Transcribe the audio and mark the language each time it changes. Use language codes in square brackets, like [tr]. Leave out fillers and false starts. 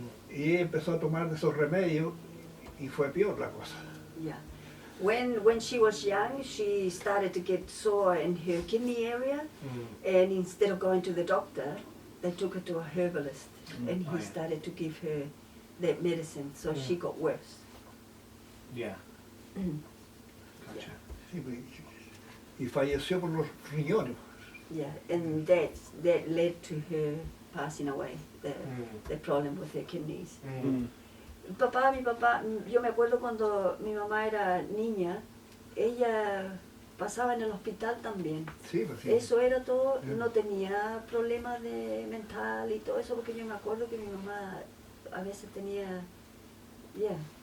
[es] Y empezó a tomar de esos remedios y fue peor la cosa. [en] Yeah. When she was young, she started to get sore in her kidney area, and instead of going to the doctor, they took her to a herbalist, and he started to give her that medicine, so she got worse. Yeah. Gotcha. [es] Sí, y falleció por los riñones. [en] Yeah, and that led to her passing away, the problem with her kidneys. [es] Mi papá, yo me acuerdo cuando mi mamá era niña, ella pasaba en el hospital también. Sí, pues sí. Eso era todo, no tenía problemas de mental y todo eso, porque yo me acuerdo que mi mamá a veces tenía, yeah.